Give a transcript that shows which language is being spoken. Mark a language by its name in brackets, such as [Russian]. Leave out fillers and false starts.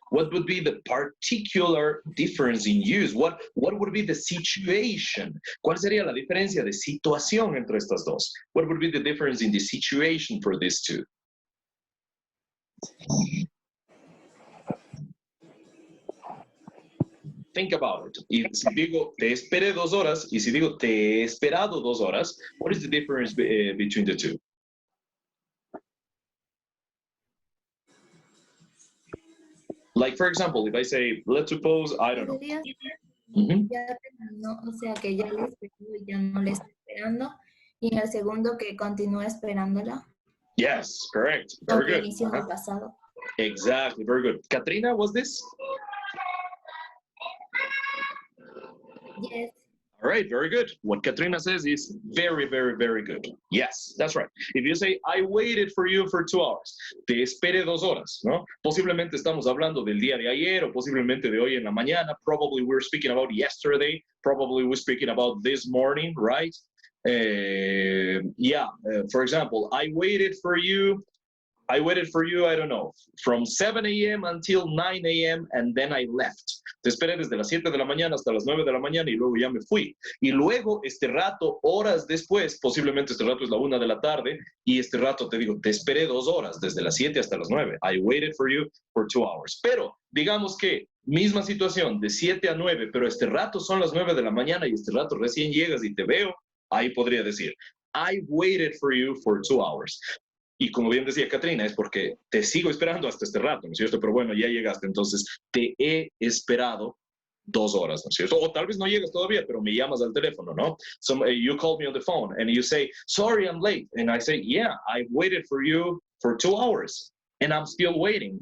[English] What would be the particular difference in use? What would be the situation? [Spanish] ¿Cuál sería la diferencia de situación entre estas dos? [English] What would be the difference in the situation for these two? Think about it. [Spanish] Y si digo te esperé 2 horas y si digo te he esperado 2 horas, [English] what is the difference between the two? Like, for example, if I say, let's suppose, I don't know. Mhm. [Spanish] Ya terminó, o sea que ya le esperó y ya no le está esperando. Y en el segundo que continúa esperándola. [English] Yes, correct. Very good. [Spanish] Inició en el pasado. [English] Exactly, very good. Katrina, was this? Yes. All right, very good. What Katrina says is very, very, very good. Yes, that's right. If you say, I waited for you for 2 hours, [Spanish] te esperé 2 horas, ¿no? Posiblemente estamos hablando del día de ayer o posiblemente de hoy en la mañana. [English] Probably we're speaking about yesterday. Probably we're speaking about this morning, right? For example, I waited for you, I don't know, from 7 a.m. until 9 a.m. and then I left. [Spanish] Te esperé desde las 7 de la mañana hasta las 9 de la mañana y luego ya me fui. Y luego, este rato, horas después, posiblemente este rato es la 1 de la tarde, y este rato te digo, te esperé 2 horas, desde las 7 hasta las 9. [English] I waited for you for 2 hours. [Spanish] Pero, digamos que, misma situación, de 7 a 9, pero este rato son las 9 de la mañana y este rato recién llegas y te veo, ahí podría decir, [English] I waited for you for 2 hours. [Spanish] Y como bien decía Katrina, es porque te sigo esperando hasta este rato, ¿no es cierto? Pero bueno, ya llegaste, entonces te he esperado 2 horas, ¿no es cierto? O tal vez no llegas todavía, pero me llamas al teléfono, ¿no? [English] So you call me on the phone and you say, sorry, I'm late. And I say, yeah, I waited for you for 2 hours and I'm still waiting.